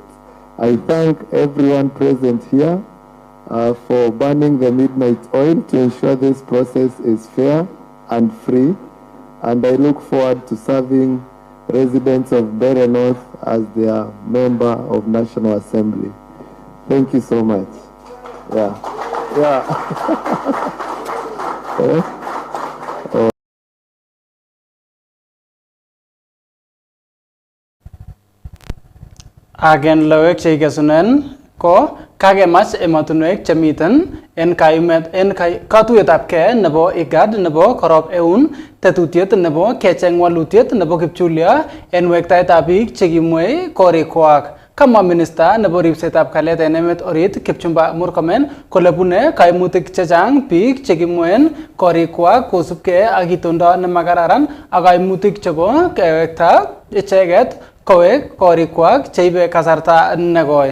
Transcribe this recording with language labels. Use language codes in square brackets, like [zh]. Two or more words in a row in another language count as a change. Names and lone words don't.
[en] I thank everyone present here for burning the midnight oil to ensure this process is fair and free, and I look forward to serving residents of Mbeere North as their member of National Assembly. Thank you so much. Yeah. [kln] Again loek cheikesunen ko kagemach emotunwek chemiten en kayumet en katuyetabke nebo IGAD nebo korop eun tetutiet nebo kecheng walutiet nebo kipchulia en wektaetab biik chekimwei korikwak. Kama minister nebo ripsetab kalyet en emet orit Kipchumba Murkomen kole bune kaimutik chechang biik chekimwen korikwak kosubkei ak itondo nemakararan ak kaimutik chebo kewekta icheket kowek korikwak cheibe kasarta negoi.